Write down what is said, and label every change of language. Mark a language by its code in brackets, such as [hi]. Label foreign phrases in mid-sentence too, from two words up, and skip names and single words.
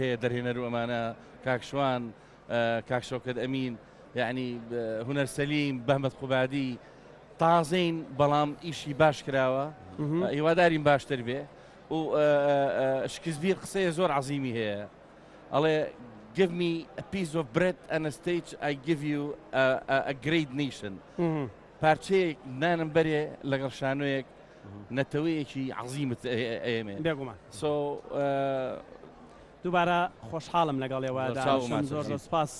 [ckb] هەیە دەرهێنەر و ئەمانە کاک شوان کاک شەوکەت ئەمین یعنی هونەر سەلیم بەحمەد قوبادی تازەین بەڵام ئیشی باش کراوە هیوادارین باشتر بێ و شکسبیر قسەیە زۆر عەزیمی هەیە ئەڵێ [en] give me a piece of bread and a stage I give you a great nation [ckb] پارچەیەک نانم بەرێ لەگەڵ شانۆیەک نەتەوەیەکی عەزیمت ئێمێ بێگومان دووبارە خۆشحاڵم لەگەڵ ئێوەدا زۆر سپاس